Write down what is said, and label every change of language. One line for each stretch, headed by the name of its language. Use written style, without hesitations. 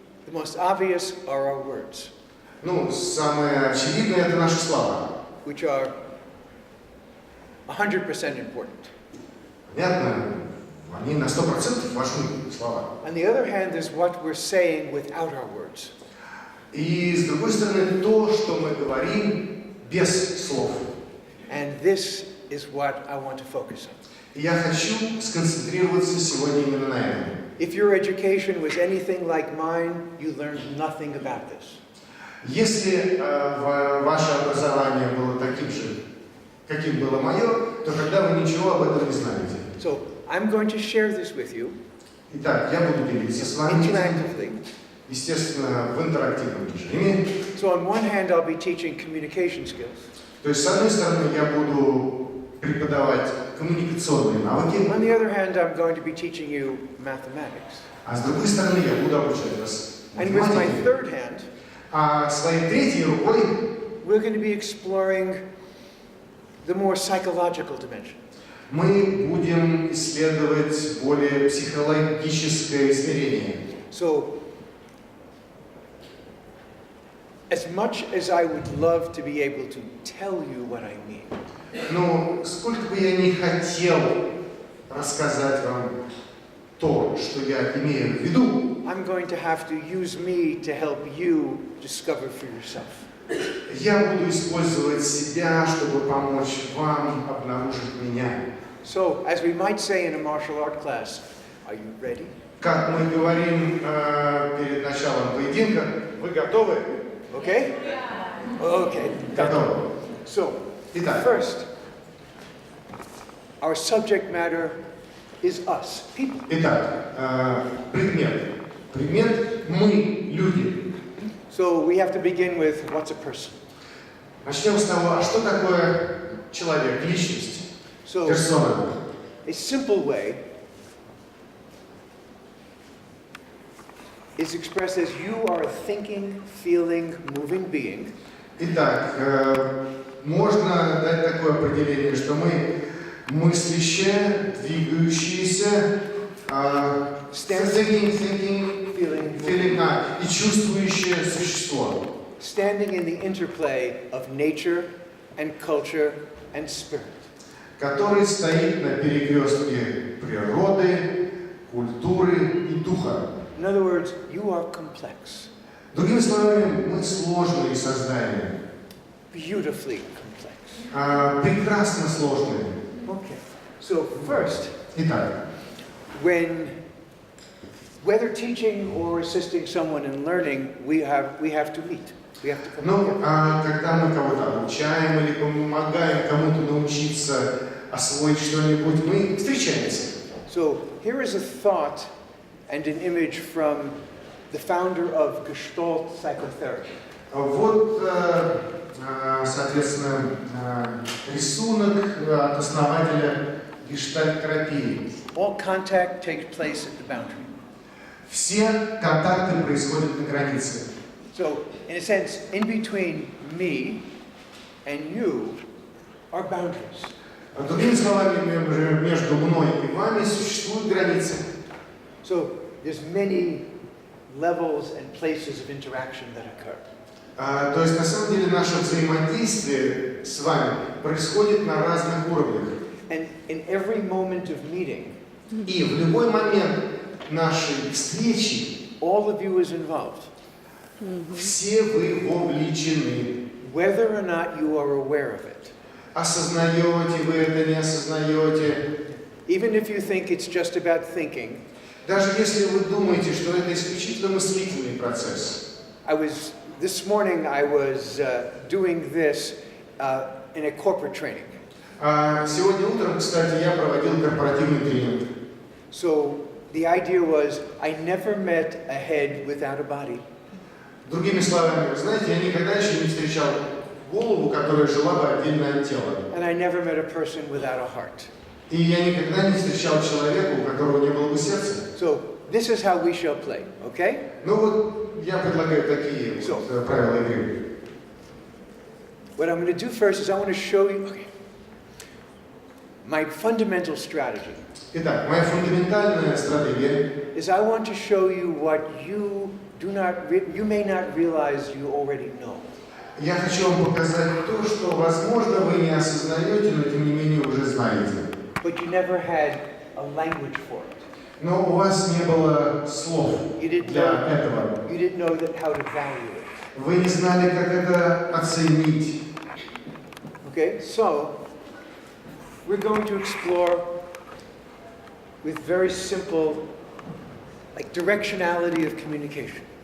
English: The most obvious are our words.
Russian: Самое очевидное это наши слова.
English: Which are 100% important.
Russian: Понятно? Они на 100% важны, слова.
English: On the other hand, there's what we're saying without our words.
Russian: И с другой стороны, то, что мы говорим без слов.
English: And this is what I want to focus on.
Russian: И я хочу сконцентрироваться сегодня именно на этом.
English: If your education was anything like mine, you learned nothing about this.
Russian: Если ваше образование было таким же, каким было мое, то тогда вы ничего об этом не знаете.
English: So I'm going to share this with you.
Russian: Итак, я буду делиться с вами,
English: interactively.
Russian: Естественно, в интерактивном режиме.
English: So on one hand, I'll be teaching communication skills.
Russian: То есть, с одной стороны, я буду преподавать коммуникационные навыки.
English: On the other hand, I'm going to be teaching you mathematics.
Russian: А с другой стороны, я буду обучать вас
English: And with my
Russian: математике.
English: third hand,
Russian: А своей третьей рукой
English: we're going to be exploring the more psychological dimension.
Russian: мы будем исследовать более психологическое измерение.
English: So, as much as I would love to be able to tell you what I mean,
Russian: Сколько бы я ни хотел рассказать вам то, что я имею в виду,
English: I'm going to have to use me to help you discover for yourself.
Russian: Я буду использовать себя, чтобы помочь вам обнаружить меня.
English: So, as we might say in a martial art class, are you ready?
Russian: Как мы говорим перед началом поединка, вы готовы?
English: Okay? Okay.
Russian: Готовы.
English: So,
Russian: Итак,
English: first, our subject matter is us, people.
Russian: итак, предмет. Предмет мы, люди.
English: So we have to begin with what's a person.
Russian: Начнем с того, а что такое человек, личность,
English: So
Russian: персона?
English: a simple way is expressed as you are a thinking, feeling, moving being.
Russian: Итак, можно дать такое определение, что мы мыслящее, двигающееся,
English: thinking, feeling,
Russian: и чувствующее существо.
English: Standing in the interplay of nature and culture and spirit.
Russian: Который стоит на перекрестке природы, культуры и духа.
English: In other words, you are complex.
Russian: Другими словами, мы сложные создания.
English: Beautifully complex.
Russian: Прекрасно сложные.
English: Okay. So first,
Russian: Итак,
English: whether teaching or assisting someone in learning, we have to meet. We have to come together.
Russian: когда мы кого-то обучаем или помогаем кому-то научиться освоить что-нибудь, мы встречаемся.
English: So here is a thought and an image from the founder of Gestalt psychotherapy.
Russian: Вот, соответственно, рисунок от основателя гештальт-терапии.
English: All contact takes place at the boundary.
Russian: Все контакты происходят на границе.
English: So, in a sense, in between me and you are boundaries.
Russian: Другими словами, между мной и вами существуют границы.
English: So, there's many levels and places of interaction that occur.
Russian: То есть, на самом деле, наше взаимодействие с вами происходит на разных уровнях.
English: And in every moment of meeting,
Russian: И в любой момент нашей встречи
English: all of you is involved.
Russian: все вы вовлечены.
English: Whether or not you are aware of it.
Russian: Осознаете вы это, не осознаете.
English: Even if you think it's just about thinking.
Russian: Даже если вы думаете, что это исключительно мыслительный процесс.
English: This morning I was doing this in a corporate training.
Russian: Сегодня утром, кстати, я проводил корпоративный тренинг.
English: So the idea was I never met a head without a body.
Russian: Другими словами, вы знаете, я никогда еще не встречал голову, которая жила бы отдельно от тела.
English: And I never met a person without a heart.
Russian: И я никогда не встречал человека, у которого не было бы сердца.
English: So this is how we shall play, okay?
Russian: Ну вот, я предлагаю такие правила игры.
English: What I'm going to do first is I want to show you my fundamental strategy.
Russian: Итак, моя фундаментальная стратегия
English: is I want to show you what you may not realize you already know.
Russian: Я хочу вам показать то, что, возможно, вы не осознаете, но тем не менее уже знаете.
English: But you never had a language for it.
Russian: Но у вас не было слов для этого.
English: You didn't know how to value it.
Russian: Вы не знали, как это оценить.
English: Okay, so we're going to explore with very simple, like directionality of communication.